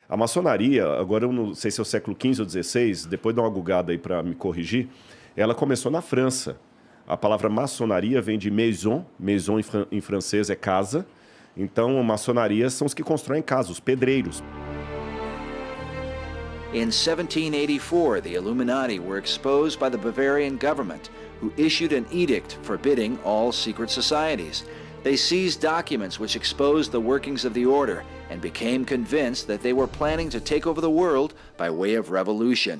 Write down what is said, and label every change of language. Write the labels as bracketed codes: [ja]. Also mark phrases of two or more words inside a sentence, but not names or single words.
[pt] A maçonaria, agora eu não sei se é o século XV ou XVI, depois dá uma gugada aí para me corrigir, ela começou na França. A palavra maçonaria vem de maison, maison em francês é casa. Então, maçonaria são os que constroem casas, os pedreiros. [en] In 1784, the Illuminati were exposed by the Bavarian government, who issued an edict forbidding all secret societies. They seized documents which exposed the workings of the order and became convinced that they were planning to take over the world by way of revolution.